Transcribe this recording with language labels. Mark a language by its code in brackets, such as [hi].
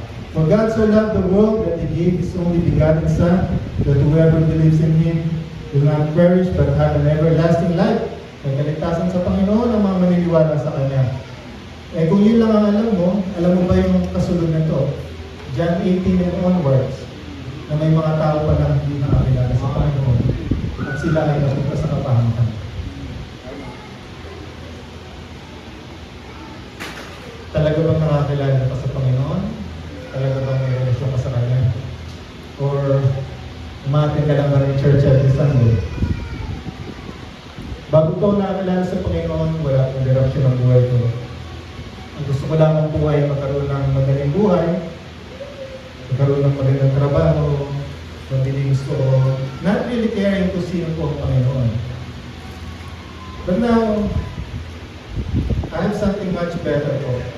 [en] For God so loved the world that He gave His only begotten Son, that whoever believes in Him will not perish but have an everlasting life. [tl] May kaligtasan sa Panginoon ang mga maniniwala sa Kanya. Eh kung yun lang ang alam mo ba yung kasunod na ito? John 18 [en] and onwards, [tl] na may mga tao pa lang hindi nakakilala sa Panginoon at sila ay napunta sa kapahamakan. Talaga bang nakakilala ka sa Panginoon? Talaga bang may relasyon ka sa Kanya? Or umatin ka lang ba ng church [en] every Sunday? [tl] Bago ko nakakilala sa Panginoon, wala akong direksyon ng buhay ko. Ang gusto ko lang ang buhay, magkaroon ng magaling buhay, magkaroon ng magandang trabaho, mabiling gusto, [en] not really caring [tl] kung sino po ang Panginoon. [en] But now, I have something much better po.